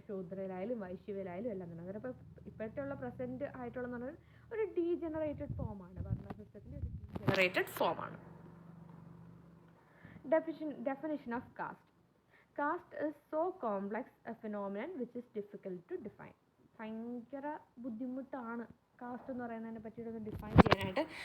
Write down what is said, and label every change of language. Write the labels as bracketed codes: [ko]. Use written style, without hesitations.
[ml] ശൂദ്രയിലായാലും വൈശ്യയിലായാലും എല്ലാം തന്നെ. അന്നേരം ഇപ്പോൾ ഇപ്പോഴത്തെ ഉള്ള പ്രസൻറ്റ് ആയിട്ടുള്ളതെന്ന് പറഞ്ഞാൽ ഒരു ഡീജനറേറ്റഡ് ഫോമാണ്. വർണ്ണ സിസ്റ്റത്തിൻ്റെ ഒരു ഡീജനറേറ്റഡ് ഫോമാണ്. [en] Definition of caste. Caste is so complex a phenomenon which is difficult to define. [ml] ഭയങ്കര ബുദ്ധിമുട്ടാണ് കാസ്റ്റ് എന്ന് പറയുന്നതിനെ പറ്റിയിട്ടൊന്ന് ഡിഫൈൻ ചെയ്യാനായിട്ട്.